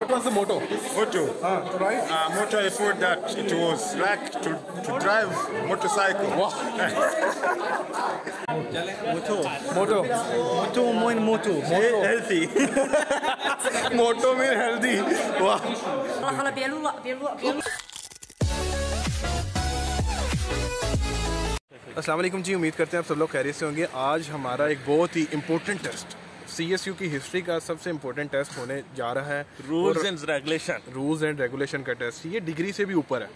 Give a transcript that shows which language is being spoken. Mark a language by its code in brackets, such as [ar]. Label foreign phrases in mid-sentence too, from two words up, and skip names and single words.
[en] What was the motto? Motto. Right? Motto, I thought that it was like to drive motorcycle. Wow. Motto. Motto. Healthy. Motto mean healthy. Wow. [zh] 好了，别录了，别录了，别录。 [ar] السلام عليكم [hi] जी, उम्मीद करते हैं आप सब लोग खैरियत से होंगे। आज हमारा एक बहुत ही [en] important test CSU [hi] की हिस्ट्री का सबसे [en] important test [hi] होने जा रहा है। [en] rules and [hi] रेगुलेशन का टेस्ट। ये डिग्री से भी ऊपर है।